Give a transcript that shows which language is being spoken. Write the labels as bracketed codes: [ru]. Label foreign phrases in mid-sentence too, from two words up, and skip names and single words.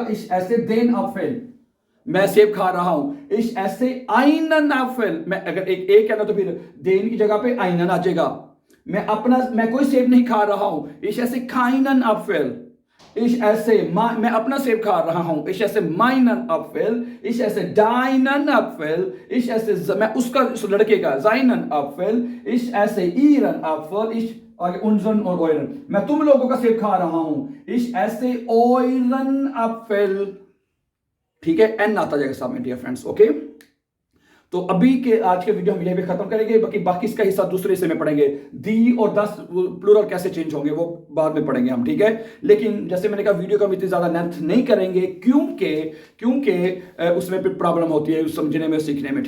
[de] Ich esse den Apfel, [hi] मैं सेब खा रहा हूं, [de] Ich esse einen Apfel. [hi] मैं अगर एक है ना तो फिर देन की जगह पे आइनन आ जाएगा। मैं कोई सेब नहीं खा रहा हूं, [de] Ich esse keinen Apfel, Ich esse, [hi] मैं अपना सेब खा रहा हूं. [de] Ich esse meinen Apfel. Ich esse deinen Apfel. Ich esse, [hi] मैं उसका, उस लड़के का, [de] seinen Apfel. Ich esse ihren Apfel. Ich आगे unseren और euren. [hi] मैं तुम लोगों का सेब खा रहा हूं. [de] Ich esse euren Apfel. [hi] ठीक है, एन आता जाएगा सामने [en] dear friends. [hi] ओके, तो अभी के आज के वीडियो हम यहीं पे खत्म करेंगे. बाकी इसका हिस्सा दूसरे हिस्से में पढ़ेंगे. दी और दस प्लूरल कैसे चेंज होंगे वो बाद में पढ़ेंगे हम. ठीक है, लेकिन जैसे मैंने कहा वीडियो का हम इतनी ज्यादा लेंथ नहीं करेंगे क्योंकि उसमें फिर प्रॉब्लम होती है समझने में, सीखने में.